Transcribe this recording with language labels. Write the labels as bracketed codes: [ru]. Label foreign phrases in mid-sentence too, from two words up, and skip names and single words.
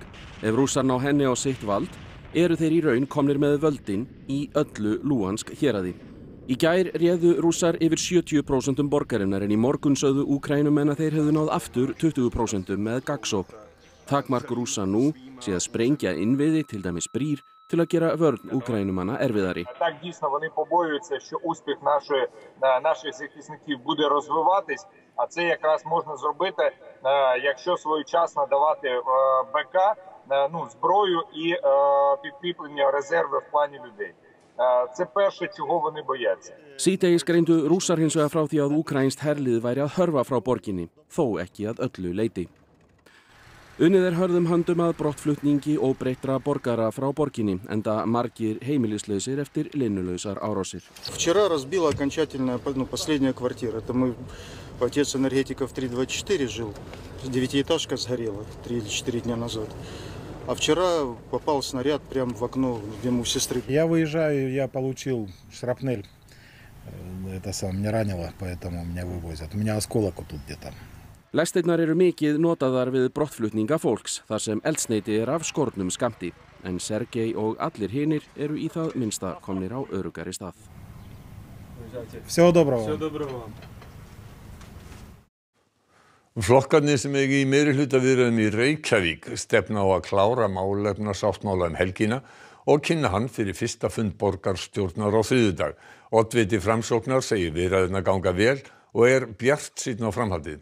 [is] Ef Rússar ná henni á sitt vald eru þeir í raun komnir með völdin í öllu Luhansk héraði. Í gær réðu Rússar yfir 70% borgarinnar en í morgun sögðu Úkraínumenn að þeir hefðu náð aftur 20% með gagnsókn. Takmark Rússa nú sé að sprengja innviði, til dæmis brýr, til að gera vörn Úkraínumanna erfiðari. [uk] Так дійсно вони побоюються, що успіх наших захисників буде розвиватись, а це якраз можна зробити, якщо своєчасно давати БК, зброю і підкріплення резерви в плані людей. Це перше, чого вони бояться. [is] Síðdegis greindu Rússar hins vegar frá því að úkraínskt herlið væri að hörfa frá borginni, þó ekki að öllu leyti. Unnið hörðum höndum að brottflutningi óbreyttra borgara frá borginni, enda margir heimilislausir eftir linnulausar árásir. [ru] Вчера разбила окончательно последняя квартира. Это мой отец энергетиков 324 жил. Девятиэтажка сгорела 3 или 4 дня назад. А вчера попал снаряд прямо в окно, где у сестры. Я выезжаю, я получил шрапнель. Меня ранило, поэтому меня вывозят. У меня осколок вот тут где-то. [is] Lestirnar eru mikið notaðar við brottflutninga fólks þar sem eldsneyti af skornum skammti. En Sergej og allir hinir eru í það minnsta komnir á öruggari stað. [ru] Всего доброго. Всего доброго вам. [is] Flokkarnir sem eiga í meirihlutaviðræðum í Reykjavík stefna á að klára málefnasáttmála helgina og kynna hann fyrir fyrsta fund borgarstjórnar á þriðjudag. Oddviti Framsóknar segir viðræðurnar ganga vel og bjartsýnn á framhaldið.